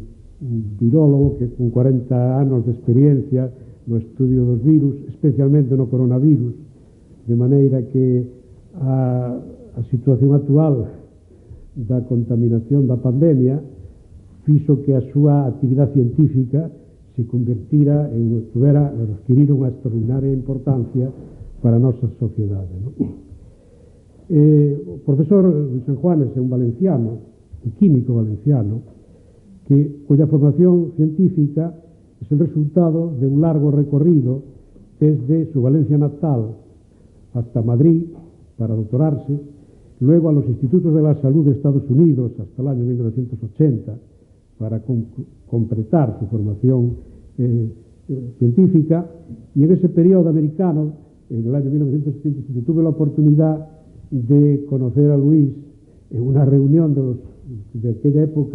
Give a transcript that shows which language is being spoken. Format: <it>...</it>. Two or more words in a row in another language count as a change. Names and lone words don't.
<gl>virólogo que con 40 anos de experiencia no estudio dos virus, especialmente no coronavirus, de maneira que a situación actual da contaminación da pandemia fixo que a súa actividade científica se convertira en adquirir unha extraordinaria importancia para a nosa sociedade, ¿no? O profesor Luís Senjuanes é un valenciano,</gl> <es>un químico valenciano, cuya formación científica es el resultado de un largo recorrido desde su Valencia natal hasta Madrid para doctorarse, luego a los institutos de la salud de Estados Unidos hasta el año 1980 para completar su formación científica, y en ese periodo americano, en el año 1977, tuve la oportunidad de conocer a Luis en una reunión de aquella época.</es>